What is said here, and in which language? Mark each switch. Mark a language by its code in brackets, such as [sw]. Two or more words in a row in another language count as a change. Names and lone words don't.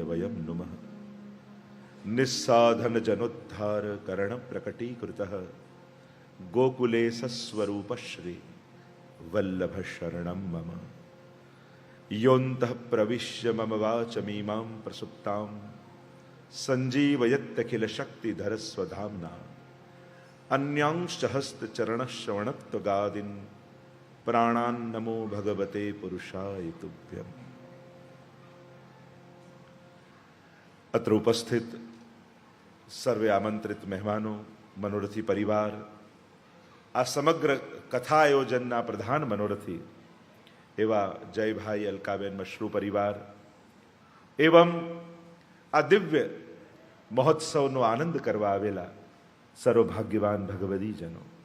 [sa] વયમ નુમઃ નિસ્સાધન જનોદ્ધાર કરણ પ્રકટીકૃતઃ ગોકુલે સસ્વરૂપ શ્રી વલ્લભ શરણમ મમ યોંતઃ પ્રવિશ્ય મમ વાચમીમાં પ્રસુપ્તાં સંજીવયત્યખિલ શક્તિધર સ્વધામ્ના अन्यांश्च हस्तचरणश्रवणत्वगादीन् प्राणान् नमो भगवते पुरुषाय तुभ्यम्. अत्र उपस्थित सर्वे आमंत्रित [gu] મહેમાનો, મનોરથી પરિવાર, આ સમગ્ર કથા આયોજનના પ્રધાન મનોરથી એવા જયભાઈ અલકાબેન મશરૂ પરિવાર એવં આ દિવ્ય મહોત્સવનો આનંદ કરવા આવેલા સર્વભાગ્યવાન ભગવદીજનો.